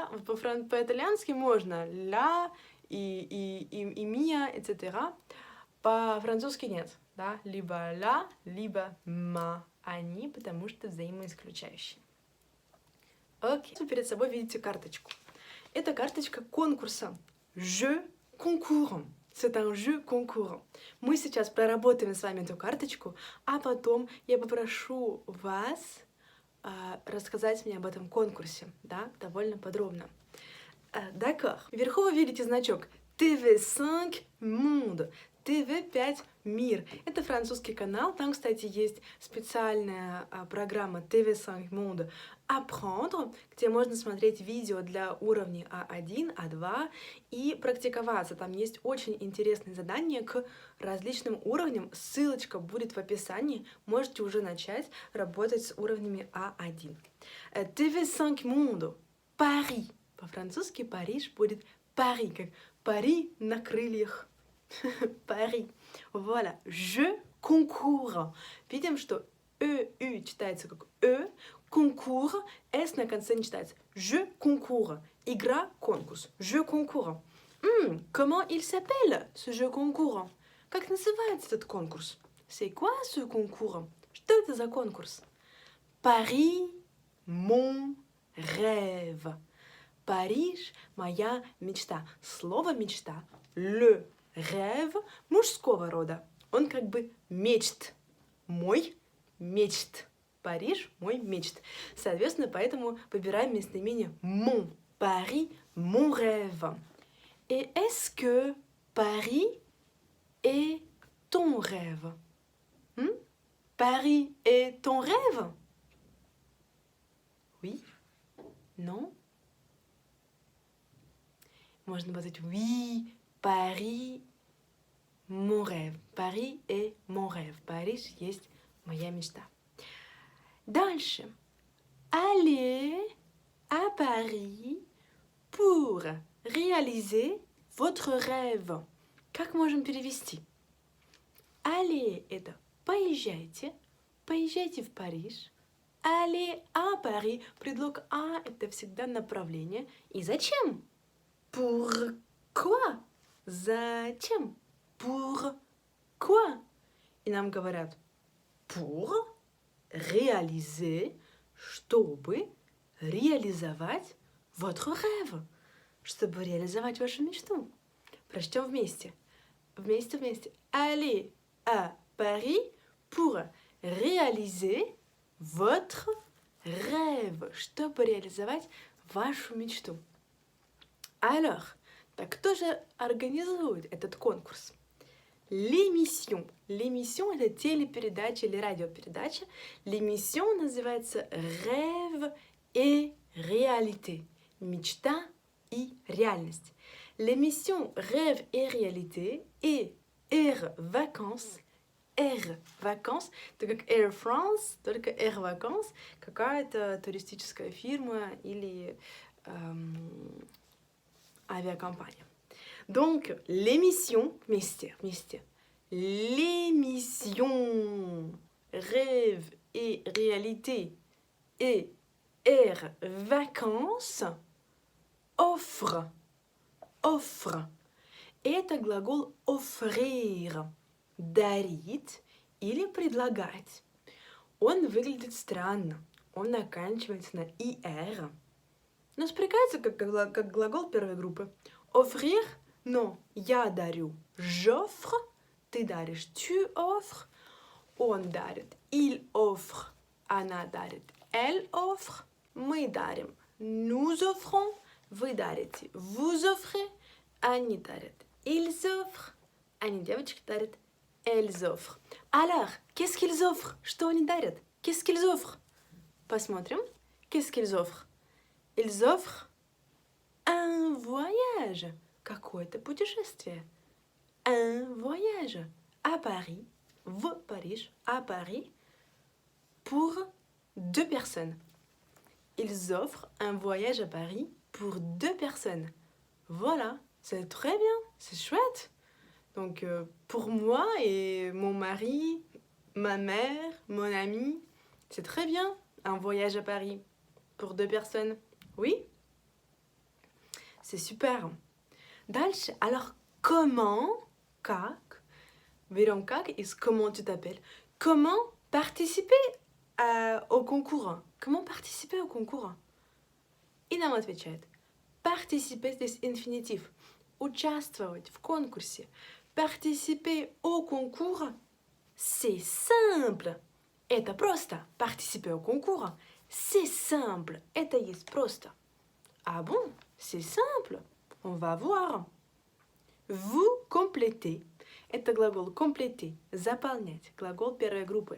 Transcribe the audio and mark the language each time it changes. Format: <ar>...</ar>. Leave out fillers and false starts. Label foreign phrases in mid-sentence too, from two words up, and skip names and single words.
<ru>По-итальянски можно la и mia, etc. По-французски нет, да? Либо la, либо ma. Они, потому что взаимоисключающие. Окей. Вы перед собой видите карточку. Это карточка конкурса.</ru> <fr>Je concours. C'est un jeu concours.</fr> <ru>Мы сейчас проработаем с вами эту карточку, а потом я попрошу вас рассказать мне об этом конкурсе, да, довольно подробно. D'accord. Вверху вы видите значок TV5 Monde. TV5 Мир. Это французский канал. Там, кстати, есть специальная программа TV5 Monde Apprendre, где можно смотреть видео для уровней А1, А2 и практиковаться. Там есть очень интересные задания к различным уровням. Ссылочка будет в описании. Можете уже начать работать с уровнями А1. TV5 Monde. Paris. По-французски Париж будет Paris, как Пари на крыльях.</ru> <fr>Paris. Voilà. Je concours.</fr> <ru>Видим, что ю читается как concours, с на конце не читается.</ru> <fr>Je concours.</fr> <ru>Игра, конкурс.</ru> <fr>Je concours. Comment il s'appelle, ce jeu concours?</fr> <ru>Как называется этот конкурс?</ru> <fr>C'est quoi ce concours?</fr> <ru>Что это за конкурс?</ru> <fr>Paris, mon rêve.</fr> <ru>Париж – моя мечта. Слово «мечта» –</ru> <fr>le rêve</fr> <ru>мужского рода. Он как бы мечт. Мой мечт. Париж – мой мечт. Соответственно, поэтому выбираем местоимение mon.</ru> <fr>Paris – mon rêve. Et est-ce que Paris est ton rêve? Paris est ton rêve? Oui? Non? Можно сказать oui, Paris, mon rêve. Paris est mon rêve.</fr> <ru>Париж есть моя мечта. Дальше.</ru> <fr>Allez à Paris pour réaliser votre rêve.</fr> <ru>Как можем перевести? Allez – это поезжайте, поезжайте в Париж.</ru> <fr>Allez à Paris. Предлог «à» –</fr> <ru>это всегда направление. И зачем? Pourquoi? Зачем? Pourquoi? И нам говорят</ru> <fr>pour réaliser,</fr> <ru>чтобы реализовать</ru> <fr>votre rêve,</fr> <ru>чтобы реализовать вашу мечту. Прочтем вместе. Вместе.</ru> <fr>Allez à Paris pour réaliser votre rêve,</fr> <ru>чтобы реализовать вашу мечту. Alors, так кто же организует этот конкурс?</ru> <fr>L'émission. L'émission –</fr> <ru>это телепередача или радиопередача. L'émission называется «Rêve et réalité». Мечта и реальность.</ru> <fr>L'émission «Rêve et réalité» et Air Vacances. Air Vacances –</fr> <ru>это как Air France, только Air Vacances – какая-то туристическая фирма или авиакомпания.</ru> <fr>Donc, l'émission, вместе. L'émission Rêve et réalité et Air Vacances offre.</fr> <ru>Это глагол offrir. Дарить или предлагать. Он выглядит странно. Он оканчивается на «ir». Но спрягается как глагол первой группы. Offrir – но я дарю. J'offre – ты даришь.</ru> <fr>Tu offres –</fr> <ru>он дарит.</ru> <fr>Il offre –</fr> <ru>она дарит.</ru> <fr>Elle offre –</fr> <ru>мы дарим.</ru> <fr>Nous offrons –</fr> <ru>вы дарите.</ru> <fr>Vous offrez –</fr> <ru>они дарят.</ru> <fr>Ils offrent –</fr> <ru>они, девочки, дарят.</ru> <fr>elles offrent. Alors, qu'est-ce qu'ils offrent?</fr> <ru>Что они дарят?</ru> <fr>Qu'est-ce qu'ils offrent? Посмотрим. Qu'est-ce qu'ils offrent? Ils offrent un voyage.</fr> <ru>Какое-то путешествие.</ru> <fr>Un voyage à Paris,</fr> <ru>в Париж,</ru> <fr>à Paris, pour 2 personnes. Ils offrent un voyage à Paris pour 2 personnes. Voilà, c'est très bien, c'est chouette. Donc, pour moi et mon mari, ma mère, mon ami, c'est très bien, un voyage à Paris pour 2 personnes. Oui? C'est super. Дальше, alors comment,</fr> <ru>как, берем как из</ru> <fr>comment tu t'appelles, comment participer au concours? Comment participer au concours?</fr> <ru>И нам отвечает, participer здесь инфинитив, участвовать в конкурсе.</ru> <fr>Participer au concours, c'est simple.</fr> <ru>Это просто.</ru> <fr>Participer au concours, c'est simple.</fr> <ru>Это есть просто.</ru> <fr>Ah bon? C'est simple. On va voir. Vous complétez.</fr> <ru>Это глагол compléter, заполнять. Глагол первой группы.</ru>